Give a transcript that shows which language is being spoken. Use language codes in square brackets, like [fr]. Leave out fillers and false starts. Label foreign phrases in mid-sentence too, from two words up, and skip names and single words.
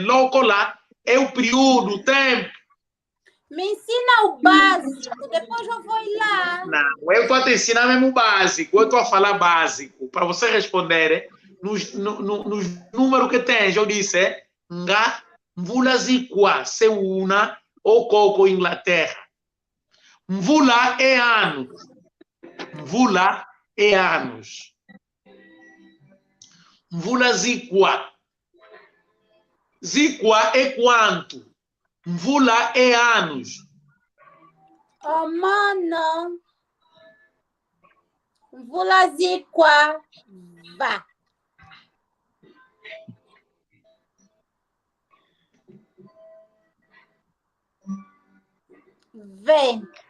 [pt] Loco lá é o período, o tempo. Me ensina o básico, depois eu vou ir lá. Não, eu estou a te ensinar mesmo o básico, eu estou a falar básico. Para você responder, nos números que tens, eu disse, [kg] nga mvula zikwa seuna [pt] ou coco Inglaterra. Mvula é anos. Mvula é anos. [kg] Mvula zikwa. [pt] Zikwa é quanto? Mvula é anos. Oh, mano. [kg] Mvula zikwa. [pt] Vá. Vem.